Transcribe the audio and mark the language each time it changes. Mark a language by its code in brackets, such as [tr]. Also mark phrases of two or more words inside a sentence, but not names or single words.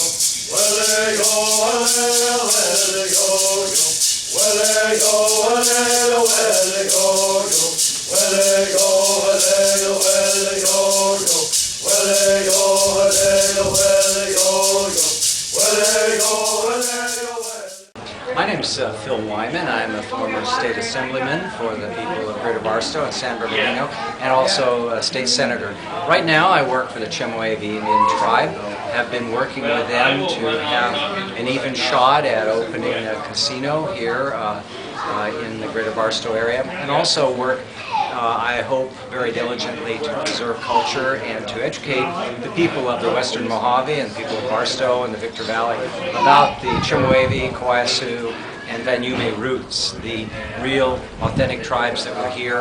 [en] Where they go, where they go, yo. Where they go, where they go, yo. Where they go, where they go, where they go, yo. Where they go, where they go, where they go, yo. Where they go, where they go, where they go. My name's Phil Wyman. I'm a former state assemblyman for the people of Greater Barstow and San Bernardino, and also a state senator. Right now I work for the Chemehuevi Indian Tribe. Have been working with them to have an even shot at opening a casino here in the Greater Barstow area, and also work I hope very diligently to preserve culture and to educate the people of the Western Mojave and the people of Barstow and the Victor Valley about the Chemehuevi, Coasu, and Van Yume roots, the real authentic tribes that were here.